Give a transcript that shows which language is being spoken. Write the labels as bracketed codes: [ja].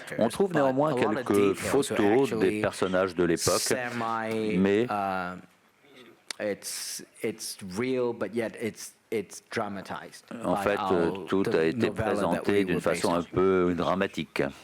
[fr] On trouve néanmoins quelques photos des personnages de l'époque, mais [en] it's real, but yet it's dramatized. [fr] En fait, tout a été présenté d'une façon un peu dramatique.